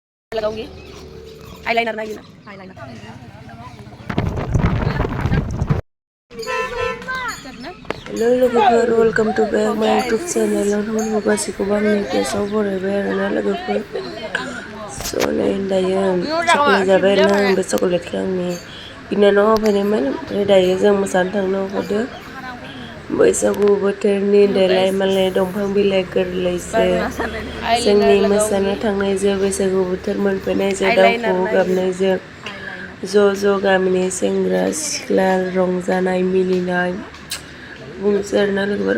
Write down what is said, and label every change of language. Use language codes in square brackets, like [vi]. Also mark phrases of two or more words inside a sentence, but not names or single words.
[hi] लगाऊंगी [en] eyeliner [hi] ना गिना आईलाइनर [en] Hello Lwgwfwr, welcome to back my YouTube channel. [brx] Teman-teman गासैखौबो आंनि पेजाव बरायबाय आरोना लोगोफोर. So नै दायो चकलेट जाबाय आरोना आं बे चकलेटखौ आंनि बिनानाव होफैनायमोन ओमफ्राय दायो जों मोसानो थांनो ओंखारदों. बैसागु बोथोरनि देलाय मालाय दंफां बिलाइ गोरलैजों जोंनि मोसानो थांनायजों बैसागु बोथोर मोनफैनायजों दाउ खौवौ गाबनायजों ज' गामिनि सेंग्रा सिख्ला रंजानाय मिनिनाय बुंनोसै आरोना लोगोफोर.